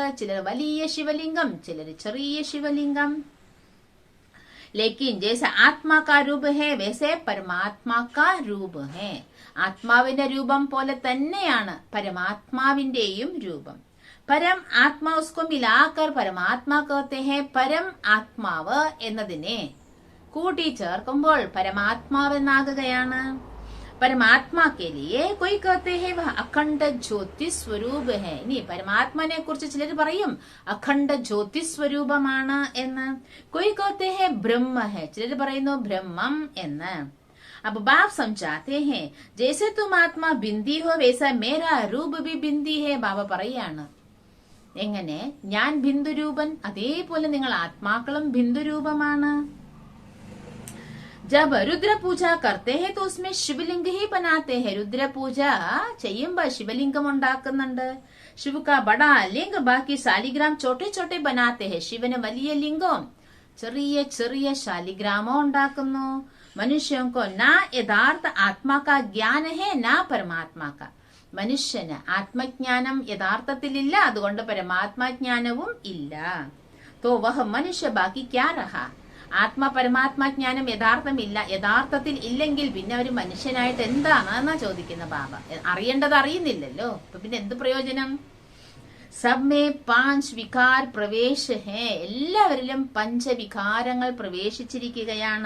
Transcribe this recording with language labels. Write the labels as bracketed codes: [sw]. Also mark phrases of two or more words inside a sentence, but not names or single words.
[ml] ചിലർ വലിയ ശിവലിംഗം, ചിലർ ചെറിയ ശിവലിംഗം. [hi] लेकिन जैसे आत्मा का रूप है वैसे परमात्मा का रूप है. [ml] ആത്മാവിന്റെ രൂപം പോലെ തന്നെയാണ് പരമാത്മാവിന്റെയും രൂപം. [hi] परम आत्मा उसको मिलाकर परमात्मा कहते हैं. [ml] പരം ആത്മാവ് എന്നതിനെ കൂട്ടി ചേർക്കുമ്പോൾ പരമാത്മാവെന്നാകുകയാണ്. [hi] परमात्मा के लिए कोई कहते हैं वह अखंड ज्योति स्वरूप है. [ml] ഇനി പരമാത്മാനെ കുറിച്ച് ചിലർ പറയും അഖണ്ഡ ജ്യോതി സ്വരൂപമാണ് എന്ന്. [hi] कोई कहते हैं ब्रह्म है. [ml] ചിലർ പറയുന്നു ബ്രഹ്മം എന്ന്. [hi] अब बाप समझाते हैं जैसे तुम आत्मा बिंदी हो वैसा मेरा रूप भी बिंदी है. [ml] ബാബ പറയാണ് എങ്ങനെ ഞാൻ ബിന്ദുരൂപൻ, അതേപോലെ നിങ്ങൾ ആത്മാക്കളും ബിന്ദുരൂപമാണ്. [hi] जब रुद्र पूजा करते हैं तो उसमें शिवलिंग ही बनाते हैं. [ml] रुद्र पूजा ചെയ്യുമ്പോൾ ശിവലിംഗം ഉണ്ടാക്കുന്നുണ്ട്. [hi] शिव का बड़ा लिंग बाकी शालिग्राम छोटे छोटे बनाते हैं. [ml] ശിവന് വലിയ ലിംഗവും ചെറിയ ചെറിയ ശാലിഗ്രാമോ ഉണ്ടാക്കുന്നു. [hi] मनुष्यों को ना यथार्थ आत्मा का ज्ञान है ना परमात्मा का. [ml] മനുഷ്യന് ആത്മജ്ഞാനം യഥാർത്ഥത്തിലില്ല, അതുകൊണ്ട് പരമാത്മജ്ഞാനവും ഇല്ല. [hi] तो वह मनुष्य बाकी क्या रहा. [ml] ആത്മ പരമാത്മജ്ഞാനം യഥാർത്ഥത്തിൽ ഇല്ലെങ്കിൽ പിന്നെ ഒരു മനുഷ്യനായിട്ട് എന്താണെന്നാ ചോദിക്കുന്ന ബാബ. അറിയേണ്ടത് അറിയുന്നില്ലല്ലോ, അപ്പൊ പിന്നെ എന്ത് പ്രയോജനം? [hi] सबमें 5 विकार प्रवेश है. [ml] എല്ലാവരിലും പഞ്ചവികാരങ്ങൾ പ്രവേശിച്ചിരിക്കുകയാണ്.